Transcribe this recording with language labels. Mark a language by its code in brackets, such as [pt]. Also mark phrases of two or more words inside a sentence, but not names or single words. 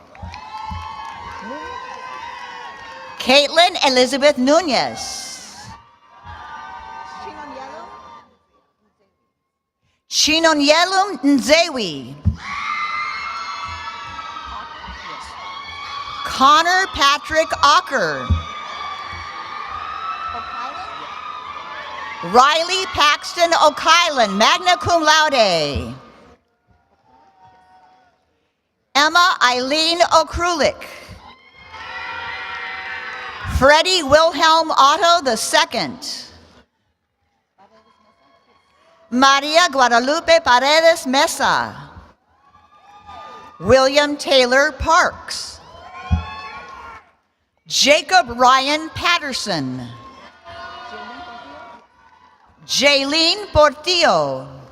[en] Caitlin Elizabeth Nunez. Chinonyelum Nzewi. Connor Patrick Ocker. Riley Paxton O'Kylan, [la] magna cum laude. [en] Emma Eileen Okrulik. Freddie Wilhelm Otto II. Maria Guadalupe Paredes Mesa. William Taylor Parks. Jacob Ryan Patterson. Jaylene Portillo.